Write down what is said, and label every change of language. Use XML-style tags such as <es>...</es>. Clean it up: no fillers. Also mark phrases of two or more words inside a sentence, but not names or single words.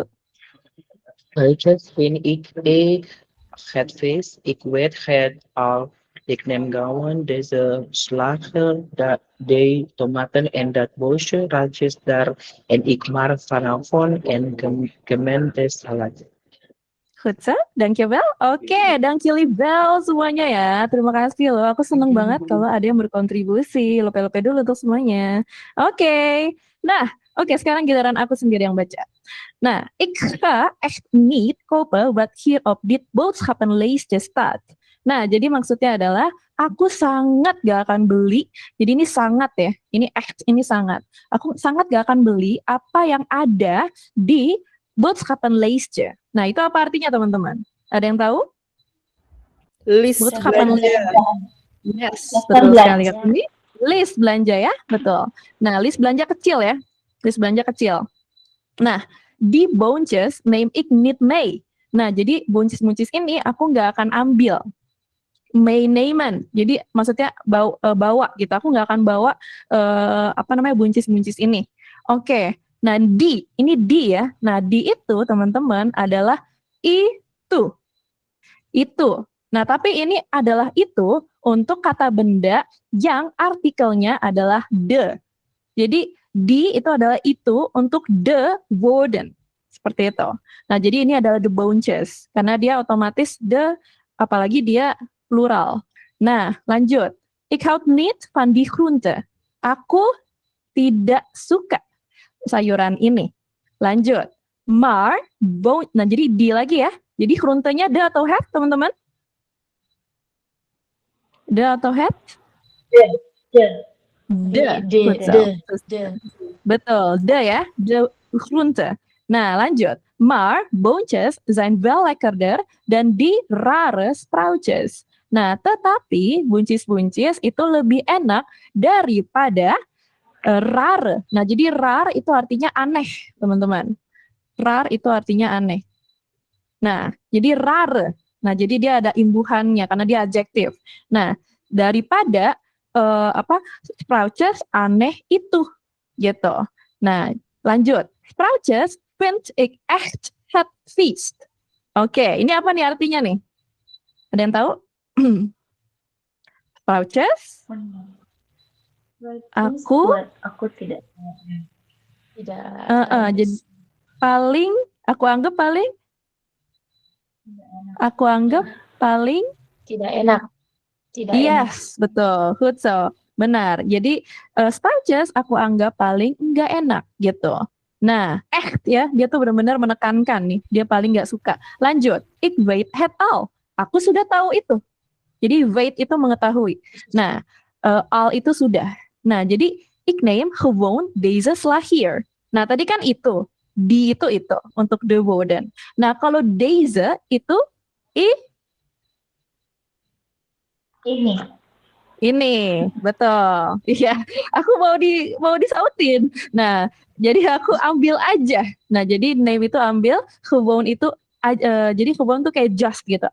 <nl>Sproutjes vind ik het vis. Ik weet het al. Ik neem gewoon deze slager, de tomaten en dat bosje radish daar. En ik maak vanavond een gemengde salade. Goed zo, dankjewel.</nl> <id>Oke, dankjewel semuanya ya. Terima kasih loh. Aku seneng banget kalau ada yang berkontribusi. Lope-lope dulu untuk semuanya. Oke. Nah, oke, sekarang giliran aku sendiri yang baca. Nah,</id> <nl>ik ga echt niet kopen wat hier op dit boodschappenlijstje staat.</nl> <id>Nah, jadi maksudnya adalah aku sangat gak akan beli. Jadi ini sangat ya. Ini echt, ini sangat. Aku sangat gak akan beli apa yang ada di boodschappenlijstje. Nah, itu apa artinya teman-teman? Ada yang tahu? List belanja. Yes, betul sekali. Ini list belanja ya, betul. Nah, list belanja kecil ya. List belanja kecil. Nah,</id> <nl>di boontjes neem ik niet mee.</nl> <id>Nah, jadi buncis-buncis ini aku nggak akan ambil. Meenemen, jadi maksudnya bawa gitu. Aku nggak akan bawa buncis-buncis ini. Oke. Nah, ini di ya. Nah, di itu teman-teman adalah itu. Nah, tapi ini adalah itu untuk kata benda yang artikelnya adalah de. Jadi di itu adalah itu untuk</id> <nl>de woorden.</nl> <id>Seperti itu. Nah, jadi ini adalah the boontjes karena dia otomatis de, apalagi dia plural. Nah, lanjut.</id> <nl>Ik houd niet van die groente.</nl> <id>Aku tidak suka sayuran ini. Lanjut. Maar, nah jadi di lagi ya. Jadi groentenya de atau het, teman-teman? De atau het? De. Betul, de ya.</id> <nl>De groente.</nl> <id>Nah, lanjut.</id> <nl>Maar, boontjes zijn wel lekkerder dan die rare sproutjes.</nl> <id>Nah, tetapi buncis-buncis itu lebih enak daripada rare. Nah, jadi rare itu artinya aneh, teman-teman. Rare itu artinya aneh. Nah, jadi rare. Nah, jadi dia ada imbuhannya karena dia adjektif. Nah, daripada sproutjes aneh itu gitu. Nah, lanjut.</id> <nl>Sproutjes vind ik echt het vies.</nl> <id>Oke, ini apa nih artinya nih? Ada yang tahu? Sproutjes Aku, aku tidak jadi paling, aku anggap paling, tidak enak. Tidak yes, betul, Hutso, benar. Jadi starches aku anggap paling nggak enak gitu. Nah, ya, dia tuh benar-benar menekankan nih, dia paling nggak suka. Lanjut,</id> <nl>ik weet het al.</nl> <id>Aku sudah tahu itu. Jadi weet itu mengetahui. Nah, al itu sudah. Nah, jadi</id> <nl>ik neem gewoon deze sla hier.</nl> <id>Nah, tadi kan itu. Di itu untuk</id> <nl>de woorden.</nl> <id>Nah, kalau deze itu ini, betul. Iya, aku mau disautin. Nah, jadi aku ambil aja. Nah, jadi name itu ambil, gewoon itu jadi gewoon tuh kayak just gitu.</id>